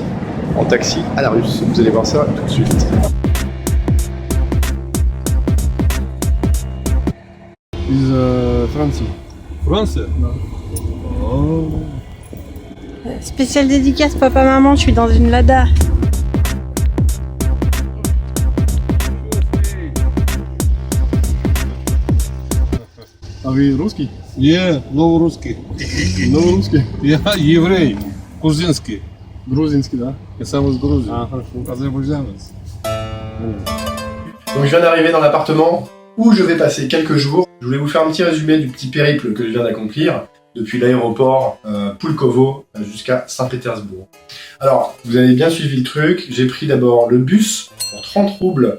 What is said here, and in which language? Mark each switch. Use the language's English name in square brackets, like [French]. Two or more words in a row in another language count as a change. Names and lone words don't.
[French] En taxi à la russe. Vous allez voir ça tout de suite. France. France? Oh. Spéciale dédicace papa-maman, je suis dans une Lada. [Russian] А вы русский? Я новорусский. Новорусский? Я еврей. Грузинский. Грузинский, да? Я сам из Грузии. Ah, хорошо. Азербайджанец. [French] Donc je viens d'arriver dans l'appartement où je vais passer quelques jours. Je voulais vous faire un petit résumé du petit périple que je viens d'accomplir depuis l'aéroport Pulkovo jusqu'à Saint-Pétersbourg. Alors, vous avez bien suivi le truc. J'ai pris d'abord le bus pour 30 roubles.